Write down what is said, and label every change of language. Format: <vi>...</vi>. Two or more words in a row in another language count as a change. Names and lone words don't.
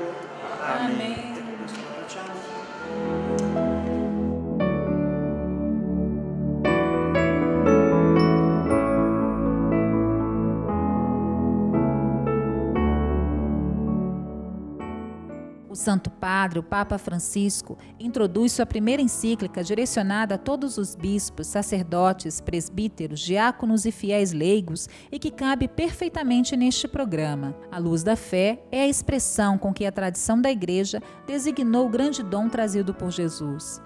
<it>Amen. E questo lo facciamo.</it> <pt>O Santo Padre, o Papa Francisco, introduz sua primeira encíclica direcionada a todos os bispos, sacerdotes, presbíteros, diáconos e fiéis leigos e que cabe perfeitamente neste programa. A luz da fé é a expressão com que a tradição da Igreja designou o grande dom trazido por Jesus.</pt>